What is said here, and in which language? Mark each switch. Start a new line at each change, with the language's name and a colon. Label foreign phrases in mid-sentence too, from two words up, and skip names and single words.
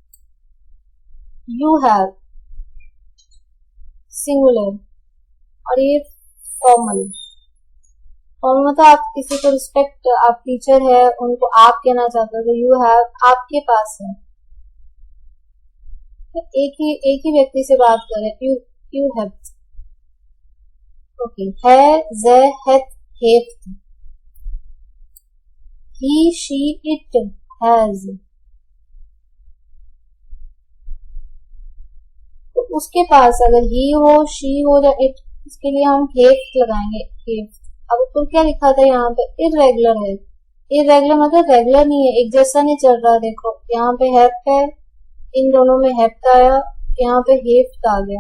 English: you have
Caribbean Hindustani: सिंगुलर और ये फॉर्मल। फॉर्मल मतलब आप किसी को रिस्पेक्ट, आप टीचर है उनको आप कहना चाहते हो तो
English: you have,
Caribbean Hindustani: आपके पास है। एक ही व्यक्ति से बात करें,
English: you have.
Caribbean Hindustani: ओके, है,
Dutch: ze, het, heeft,
English: he, she, it, has।
Caribbean Hindustani: तो उसके पास अगर ही हो, शी हो या इट, इसके लिए हम हेफ्ट लगाएंगे, हेफ्ट। अब तो क्या लिखा था यहाँ पे, इरेगुलर है। इरेगुलर मतलब रेगुलर नहीं है, एक जैसा नहीं चल रहा। देखो यहाँ पे हेफ्ट है, इन दोनों में हेफ्ट आया, यहाँ पे हेफ्ट आ गया।